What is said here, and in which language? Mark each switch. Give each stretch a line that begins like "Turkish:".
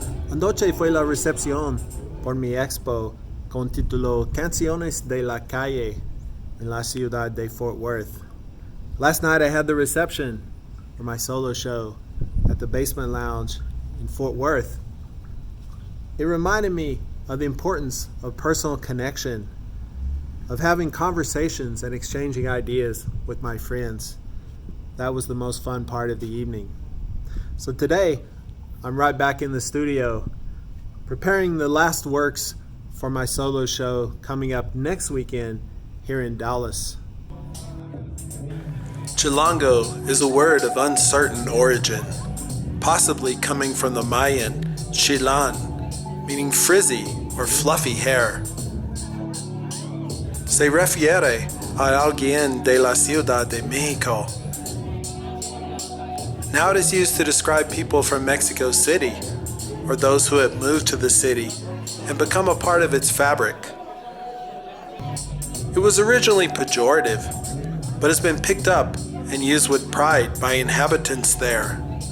Spanish: Anoche fue la recepción por mi expo con título Canciones de la Calle en la ciudad de Fort Worth.
English: Last night I had the reception for my solo show at the Basement Lounge in Fort Worth. It reminded me of the importance of personal connection, of having conversations and exchanging ideas with my friends. That was the most fun part of the evening. So today, I'm right back in the studio, preparing the last works for my solo show coming up next weekend here in Dallas. Chilango is a word of uncertain origin, possibly coming from the Mayan chilan, meaning frizzy or fluffy hair.
Spanish: Se refiere a alguien de la Ciudad de México.
English: Now it is used to describe people from Mexico City, or those who have moved to the city and become a part of its fabric. It was originally pejorative, but has been picked up and used with pride by inhabitants there.